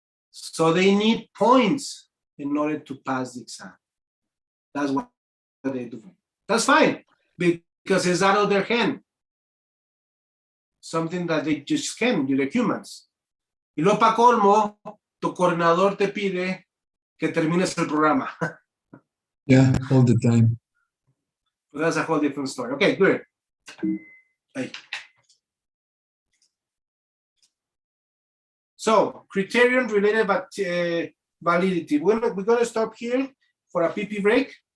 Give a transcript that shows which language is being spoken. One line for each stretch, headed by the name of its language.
English: So they need points in order to pass the exam. That's what they do. That's fine, because it's out of their hand. Something that they just can, you're humans.
Spanish: Y lo pa' colmo, tu coordinador te pide que termines el programa.
English: Yeah, all the time. But that's a whole different story. Okay, good. Hey. So, criterion related validity. We're going to stop here for a PP break.